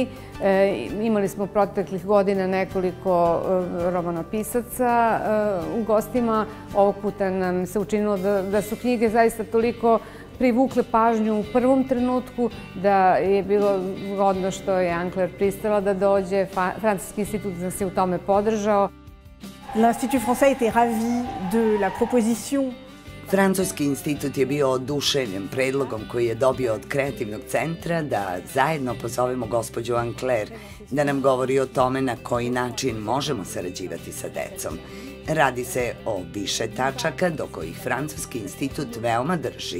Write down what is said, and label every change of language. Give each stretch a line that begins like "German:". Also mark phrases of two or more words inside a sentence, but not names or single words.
Serbian: Imali smo proteklih godina nekoliko romanopisaca u gostima. Ovog puta nam se učinilo da su knjige zaista toliko privukle pažnju u prvom trenutku da je bilo zgodno što je Anne-Claire pristala da dođe. Francuski institut nas je u tome podržao.
French: L'Institut français était ravi de la proposition.
Serbian: Francuski institut je bio oduševljen predlogom koji je dobio od Kreativnog centra da zajedno pozovemo gospođu Anne-Claire da nam govori o tome na koji način možemo sarađivati sa decom. Radi se o više tačaka do kojih Francuski institut veoma drži.